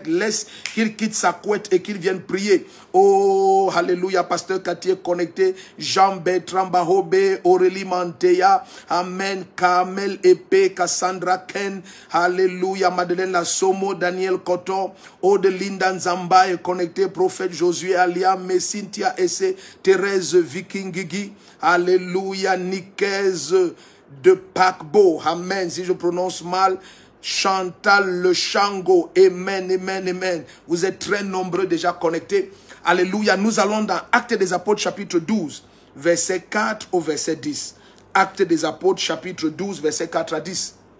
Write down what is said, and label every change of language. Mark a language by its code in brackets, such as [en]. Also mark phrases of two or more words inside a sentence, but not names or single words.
[fr] Laisse qu'il quitte sa couette et qu'il vienne prier. Oh, alléluia, Pasteur Cathy est connecté. Jean-Bertrand Bahobe, Aurélie Manteya, Amen, Kamel Epé, Cassandra Ken, alléluia, Madeleine Lassomo, Daniel Koto, Odelinda Nzamba est connecté, Prophète Josué Alia, Messintia Esse, Thérèse Vikingigi, alléluia, Nikez de Pakbo, Amen, si je prononce mal, Chantal Le Chango, Amen, Amen, Amen. Vous êtes très nombreux déjà connectés. Alléluia, nous allons dans Actes des Apôtres chapitre 12, verset 4 au verset 10. Actes des Apôtres, chapitre 12, verset 4 à 10.